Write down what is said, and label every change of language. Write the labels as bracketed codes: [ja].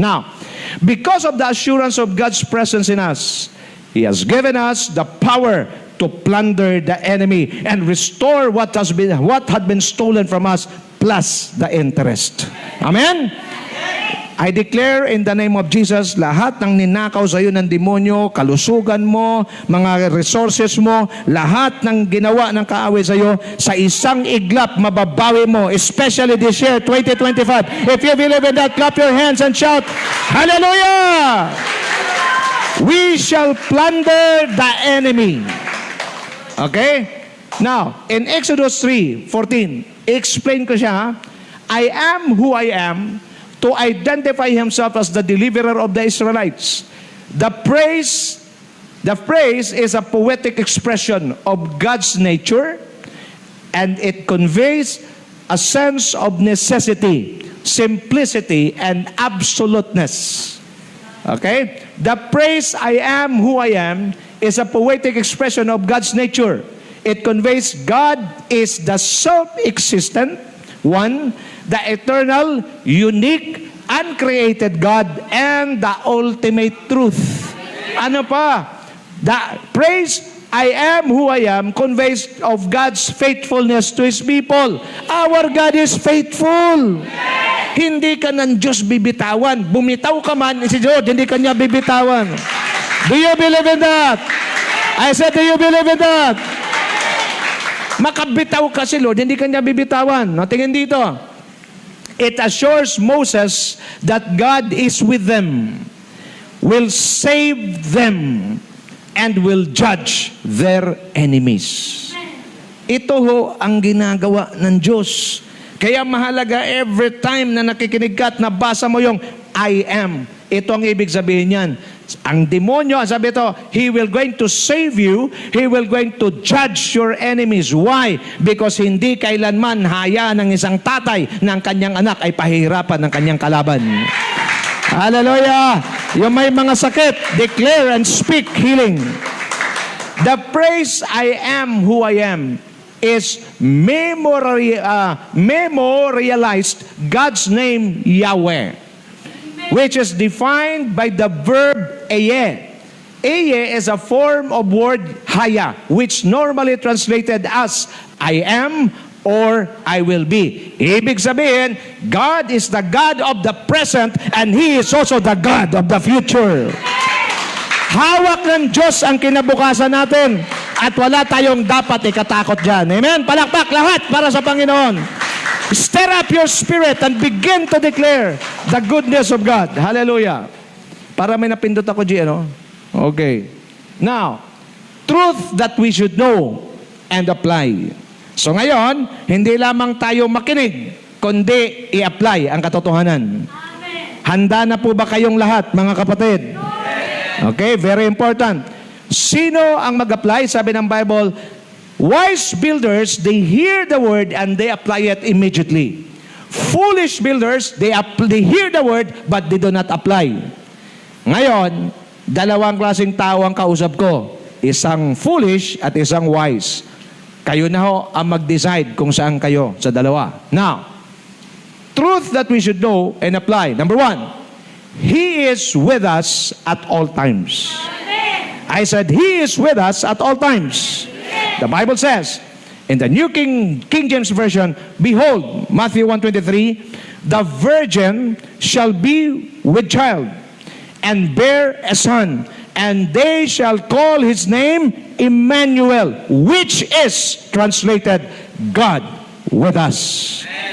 [en] Now, because of the assurance of God's presence in us, He has given us the power to plunder the enemy and restore what had been stolen from us, plus the interest. Amen? I declare in the name of Jesus, [tl] lahat ng ninakaw sa iyo ng demonyo, kalusugan mo, mga resources mo, lahat ng ginawa ng kaaway sa iyo, sa isang iglap, mababawi mo, [en] especially this year, [tl] 2025. [en] If you believe in that, clap your hands and shout, Hallelujah! We shall plunder the enemy. Okay? Now, in Exodus 3:14, [tl] explain ko siya, [en] I am who I am, to identify himself as the deliverer of the Israelites. The praise is a poetic expression of God's nature, and it conveys a sense of necessity, simplicity, and absoluteness. Okay? The praise, I am who I am, is a poetic expression of God's nature. It conveys God is the self-existent one, the eternal, unique, uncreated God, and the ultimate truth. [tl] Ano pa? [en] The praise, I am who I am, conveys of God's faithfulness to His people. Our God is faithful. [tl] Hindi ka ng Diyos bibitawan. Bumitaw ka man, si Diyos, hindi ka niya bibitawan. [en] Do you believe in that? I said, do you believe in that? [tl] Makabitaw ka si Lord, hindi ka niya bibitawan. No, tingin dito. [en] It assures Moses that God is with them, will save them, and will judge their enemies. [tl] Ito ho ang ginagawa ng Diyos. Kaya mahalaga every time na nakikinig ka at nabasa mo yung I am. Ito ang ibig sabihin niyan. Ang demonyo, sabi ito, [en] he will going to save you, he will going to judge your enemies. Why? [tl] Because hindi kailanman hayaan ng isang tatay ng kanyang anak ay pahihirapan ng kanyang kalaban. Hallelujah! Yung may mga sakit, [en] declare and speak healing. The phrase, I am who I am, is memorialized God's name, Yahweh, which is defined by the verb eye. Eye is a form of word haya, which normally translated as I am or I will be. [tl] Ibig sabihin, [en] God is the God of the present and He is also the God of the future. [tl] Hawak ng Diyos ang kinabukasan natin at wala tayong dapat ikatakot dyan. Amen? Palakpak lahat para sa Panginoon. [en] Stir up your spirit and begin to declare the goodness of God. Hallelujah. [tl] Para may napindot ako, G, ano? [en] Okay. Now, truth that we should know and apply. [tl] So ngayon, hindi lamang tayo makinig, kundi i-apply ang katotohanan. Handa na po ba kayong lahat, mga kapatid? Okay, [en] very important. [tl] Sino ang mag-apply? Sabi ng [en] Bible, wise builders, they hear the word and they apply it immediately. Foolish builders, they hear the word but they do not apply. [tl] Ngayon, dalawang klaseng tao ang kausap ko. Isang foolish at isang wise. Kayo na ho ang mag-decide kung saan kayo sa dalawa. [en] Now, truth that we should know and apply. Number one, He is with us at all times. I said, He is with us at all times. The Bible says, in the New King James Version, behold, Matthew 1:23, the virgin shall be with child, and bear a son, and they shall call his name Emmanuel, which is translated, God with us.